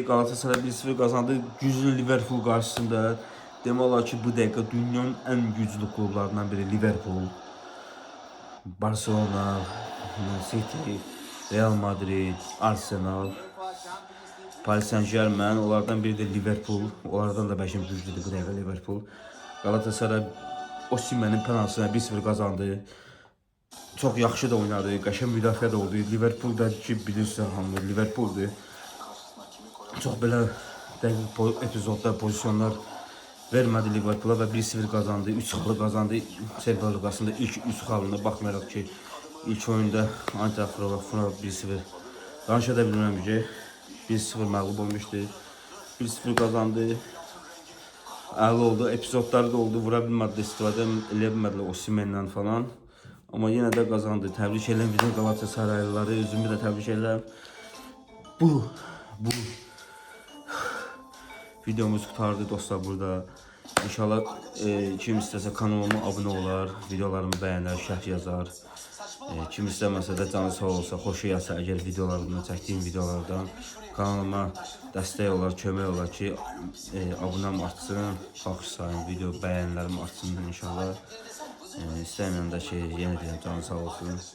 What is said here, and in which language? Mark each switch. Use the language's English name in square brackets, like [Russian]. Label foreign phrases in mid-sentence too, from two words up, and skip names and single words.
[Turkish] Galatasaray 1-0 kazandı. [Azerbaijani] Güclü Liverpool karşısında. Demək olar ki, bu dəqiqə dünyanın ən güclü klublarından biri Liverpool. Barcelona, Man City, Real Madrid, Arsenal, Paris Saint-Germain, onlardan biri de Liverpool. Onlardan da bəlkə güclüdür bu dəqiqə Liverpool. [Turkish] Galatasaray Osimhen'in penaltısına 1-0 kazandı. [Azerbaijani] Çok yaxşı da oynadı, qəşəng müdafiə də oldu. Liverpool da ki, bilirsən hamı Liverpooldur. Çox belə dəqiq epizodlar, pozisyonlar vermədi Liverpoola və 1-0 kazandı. 3 xalı kazandı. Server Liqasında ilk 3 xalına baxmayaraq ki, ilk oyunda Eintracht Frankfurt 1-0 danışa da bilmirəm ki, 1-0 məğlub olmuşdu. [Turkish] 1-0 kazandı. Əli oldu, epizodları da oldu, vura bilmədi, istifadə eləyə bilmədilər Osimhen'dən falan. Ama yine de kazandı. Tebrik ederim bütün Galatasaraylıları. Özümü de tebrik ederim. Bu videomuz kurtardı dostlar burada. İnşallah kim istese kanalıma abone olar, videolarımı beğenir, [Azerbaijani] şərh yazar. Kim istəməsə də canı sağ olsa, xoşu gəlsə əgər videolarımdan, çəkdiyim videolardan kanalıma dəstək olar, kömək olar ki, abunəm artsın, baxış sayım, video bəyənlərim artsın inşallah. İstəməyəm də ki, yenə deyəm, canı sağ olsun.